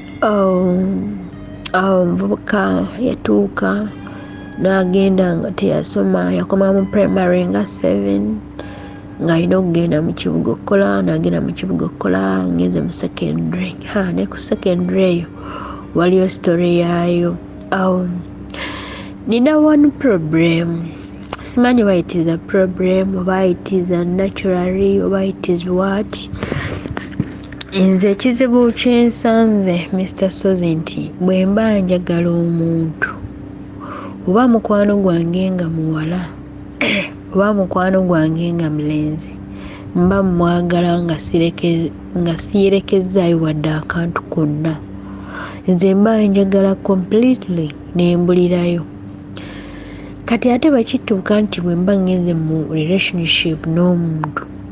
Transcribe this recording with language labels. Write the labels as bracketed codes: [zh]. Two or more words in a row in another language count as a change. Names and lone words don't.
[lg] omuvubuka yatuuka n'agenda nga teyasoma yakoma mu primary nga 7 ng'alina okugenda mu kibuga okukola n'agenda mu kibuga okukola ngenze mu secondary ne ku secondary eyo waliyo story yaayo nina [en] one problem [lg] simanyi oba [en] it is a problem [lg] oba [en] it is a naturally [lg] oba [en] it is what [lg] nze ekizibu kyensanze Mr. Sozi nti bwe mba njagala omuntu oba mukwano gwange nga muwala oba mukwano gwange nga mulenzi mba mwagala nga siyerekezaayo wadde akantu konna nze mba njagala completely nembulirayo kati ate bakituuka nti bwe mba ngenze mu relationship n'omuntu